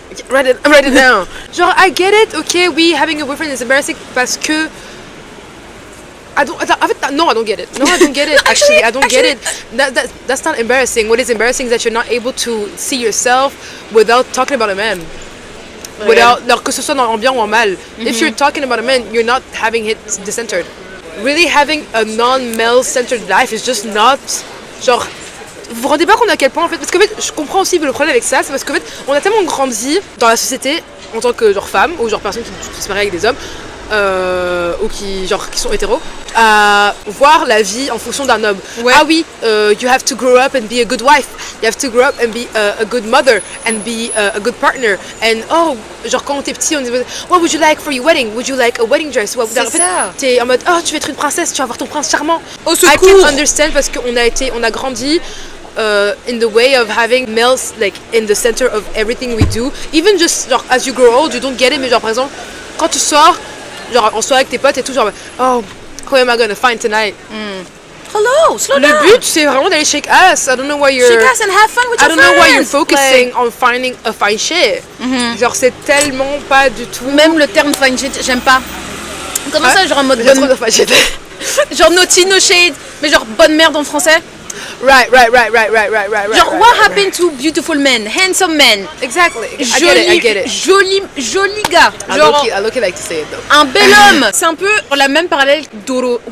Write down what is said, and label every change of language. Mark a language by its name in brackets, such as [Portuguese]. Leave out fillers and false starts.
[English] Write it down. [French] Genre, [English] I get it, okay, having a boyfriend is embarrassing [French] parce que [English] I don't get it. No, I don't get it. Actually, I don't get it. That's not embarrassing. What is embarrassing is that you're not able to see yourself without talking about a man. [French] Alors que ce soit en bien ou en mal. [English] If you're talking about a man, you're not having it decentered. Really having a non-male-centered life is just not, [French] genre, vous vous rendez pas compte à quel point, en fait, parce qu'en fait, je comprends aussi le problème avec ça, c'est parce qu'en fait, on a tellement grandi dans la société en tant que genre femme, ou genre personnes qui se marient avec des hommes, ou qui sont hétéros, à voir la vie en fonction d'un homme. Ouais. Ah oui, [English] you have to grow up and be a good wife, you have to grow up and be a good mother and be a good partner, and [French] genre quand t'es petit on dit [English] what would you like for your wedding, would you like a wedding dress, [French] c'est en fait, ça. T'es en mode oh tu veux être une princesse, tu vas avoir ton prince charmant. Au secours. [English] I can't understand, [French] parce qu'on a grandi [English] in the way of having males like in the center of everything we do, even just genre as you grow old you don't get it, [French] mais genre par exemple quand tu sors genre en soirée avec tes potes et tout, genre [English] oh who am I gonna find tonight? Hello, slow down. [French] Le but c'est vraiment d'aller [English] shake ass. I don't know why you're shake ass and have fun with your friends. I don't know why you're focusing on finding a fine shit. [French] Genre c'est tellement pas du tout. Même le terme [English] fine shit, [French] j'aime pas. Comment ça, genre en mode bonne... de [English] fine shit. [French] Genre [English] naughty, no shade, [French] mais genre bonne merde en français. [English] Right. Genre what happened to beautiful men, handsome men? Exactly. I get it. [French] Joli gars. Genre [English] I look like to say it though. [French] Un bel homme. C'est un peu la même parallèle Doro.